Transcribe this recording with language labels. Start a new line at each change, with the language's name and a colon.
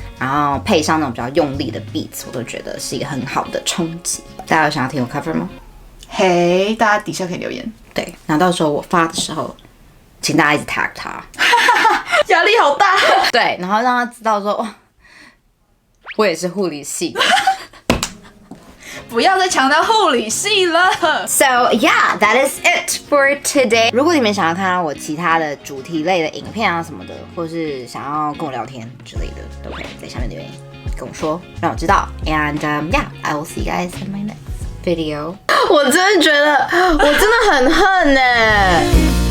Chinese: 然后配上那种比较用力的 beats， 我都觉得是一个很好的冲击。大家有想要听我 cover 吗？嘿，大家底下可以留言。对，那到时候我发的时候，请大家一直 tag 他，压力好大。对，然后让他知道说，哇，我也是护理系的。不要再强调护理系了。
English: So yeah, that is it for today.
Chinese: 如果你们想要看到我其他的主题类的影片啊什么的，或是想要跟我聊天之类的，都可以在下面留言跟我说，让我知道。
English: And yeah, I will see you guys in my next video.
Chinese: 我真的觉得我真的很恨耶。